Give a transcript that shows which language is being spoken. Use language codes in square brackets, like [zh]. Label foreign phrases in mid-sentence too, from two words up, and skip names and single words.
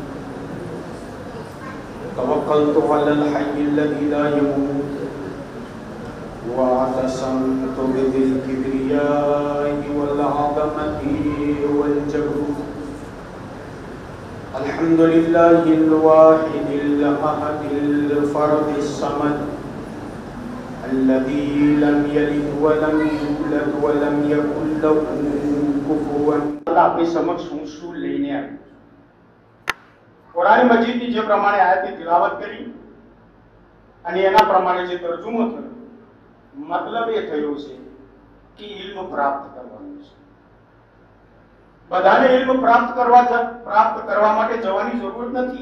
[ar] توكلت على الحي الذي لا يموت واعتصمت بذي الكبرياء والعظمة والجبروت. الحمد لله الواحد الأحد الفرد الصمد الذي لم يلد ولم يولد ولم يكن له كفوا احد. [gu] આપની સમક્ષ હું શું લઈને આવ્યો? કુરાન મજીદની જે પ્રમાણે આયતની તિલાવત કરી અને એના પ્રમાણે જે તર્જુમો થયો, મતલબ એ થયો છે કે ઇલ્મ પ્રાપ્ત કરવાનું છે. બધાને ઇલ્મ પ્રાપ્ત કરવા માટે જવાની જરૂર નથી.